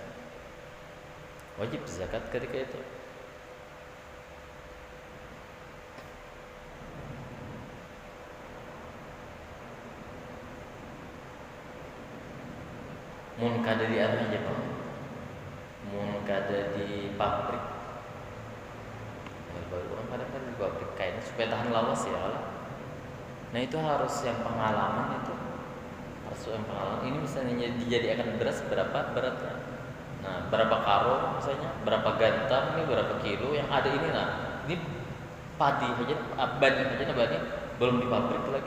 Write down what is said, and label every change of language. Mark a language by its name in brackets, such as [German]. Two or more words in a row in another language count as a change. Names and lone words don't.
[Indonesian] Wajib zakat ketika itu. [Banjar] Mun kada di anu aja Bang. Mun kada di pabrik. [Indonesian] Baru orang kadang di pabrik kayaknya supaya tahan lawas ya lah. Nah itu harus yang pengalaman itu. Harus yang pengalaman. Ini misalnya dijadikan beras berapa beratnya? Nah, berapa karung misalnya, berapa gantam, ini berapa kilo yang ada ini. Nah, ini padi aja, bani aja, bani belum di pabrik lagi.